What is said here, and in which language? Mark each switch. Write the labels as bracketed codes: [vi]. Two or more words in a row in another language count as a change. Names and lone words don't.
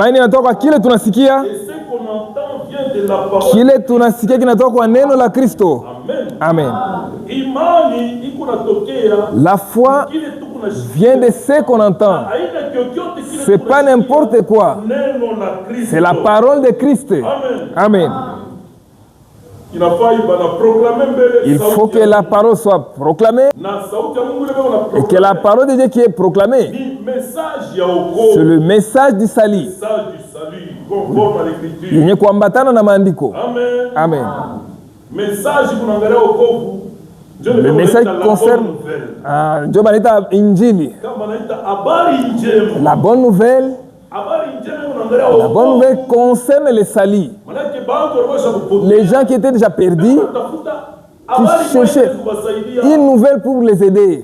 [sw] imani inatoka kile tunasikia, [fr] et ce qu'on entend vient de la parole. [sw] Kile tunasikia kinatoka kwa neno la Kristo. Amen. Amen. Imani iko natokea. [fr] La foi vient de ce qu'on entend. C'est pas n'importe quoi. C'est la parole de Christ. Amen. Il faut que la parole soit proclamée et que la parole de Dieu qui est proclamée, c'est le message du salut. Il n'y a qu'à [sw] na maandiko. [fr] Amen. Le message concerne la bonne nouvelle. La bonne nouvelle concerne les salis. Les gens qui étaient déjà perdus, qui cherchaient une nouvelle pour les aider.